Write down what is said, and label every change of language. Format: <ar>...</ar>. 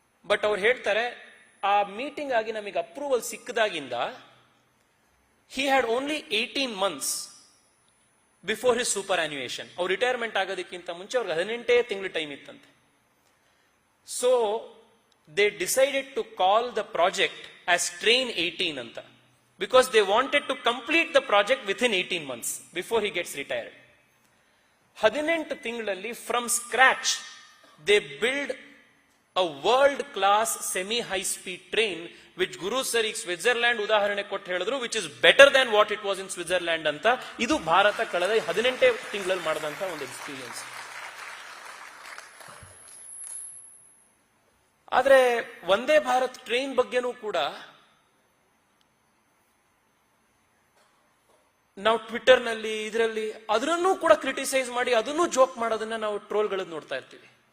<kn>But ಅವ್ರು ಹೇಳ್ತಾರೆ, ಆ ಮೀಟಿಂಗ್ ಆಗಿ ನಮಗೆ approval ಸಿಕ್ಕದಾಗಿಂದ</kn> <en>he had only 18 months before his superannuation.</en> <kn>ಅವ್ರು ರಿಟೈರ್ಮೆಂಟ್ ಆಗೋದಕ್ಕಿಂತ ಮುಂಚೆ ಅವ್ರಿಗೆ 18 ತಿಂಗಳು ಟೈಮ್ ಇತ್ತಂತೆ.</kn> <en>So they decided to call the project as train 18 ಅಂತ, because they wanted to complete the project within 18 months before he gets retired.</en> <kn>18 ತಿಂಗಳಲ್ಲಿ</kn> <en>from scratch they build a world class semi high speed train which Guru sir</en> <kn>ಈಗ Switzerland ಉದಾಹರಣೆ ಕೊಟ್ಟು ಹೇಳಿದ್ರು,</kn> <en>which is better than what it was in Switzerland ಅಂತ.</en> <kn>ಇದು ಭಾರತ ಕಳೆದ 18 ತಿಂಗಳಲ್ಲಿ ಮಾಡಿದಂತ ಒಂದು ಎಕ್ಸ್ಪೀರಿಯನ್ಸ್. ಆದ್ರೆ ವಂದೇ ಭಾರತ್ ಟ್ರೈನ್ ಬಗ್ಗೆನೂ ಕೂಡ ನಾವು ಟ್ವಿಟರ್ ನಲ್ಲಿ ಇದರಲ್ಲಿ ಅದರನ್ನೂ ಕೂಡ ಕ್ರಿಟಿಸೈಸ್ ಮಾಡಿ ಅದನ್ನು ಜೋಕ್ ಮಾಡೋದನ್ನ ನಾವು ಟ್ರೋಲ್ಗಳನ್ನ ನೋಡ್ತಾ ಇರ್ತೀವಿ.</kn>